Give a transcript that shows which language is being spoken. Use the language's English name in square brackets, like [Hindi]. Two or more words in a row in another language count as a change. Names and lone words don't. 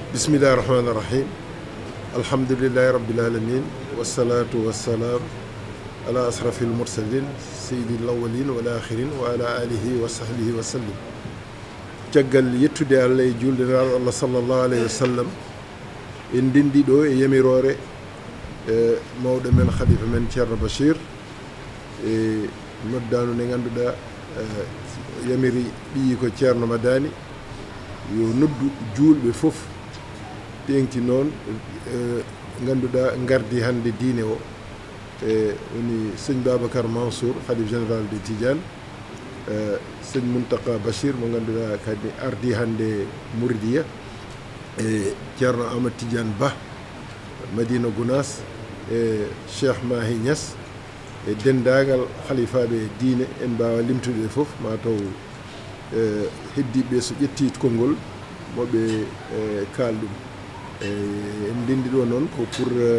[Arabic] بسم الله الرحمن الرحيم الحمد لله رب العالمين والصلاة والسلام على أشرف المرسلين سيد الأولين والآخرين وعلى آله وصحبه وسلم [Fula] caggal yettude Allah e juldenaaɗo Allah [Arabic] صلى الله عليه وسلم [Fula] en ndindi ɗo e yamirore mawɗo men khalifa men Ceerno Bachir e noddanu nde ngannduɗaa yamiri ɓiyi ko Ceerno Madani yo noddu juulɓe fof teŋti noon ngannduɗaa ngardi hannde diine o e woni sëñ Babacar Mansour khalife [French] général de [Fula] Tidiane sëñ Muntaka Bachir mo ngannduɗaa kadi ardi hannde Mouridiya e Ceerno Amadou Tidiane Ba Madina Gounass e Cheikh Mahi Niass e denndaangal khalifaɓe diine en mbawa limtude fof ma taw heddiɓe so ƴetti konngol moɓe kaal ɗum en ndendi ɗo noon ko pour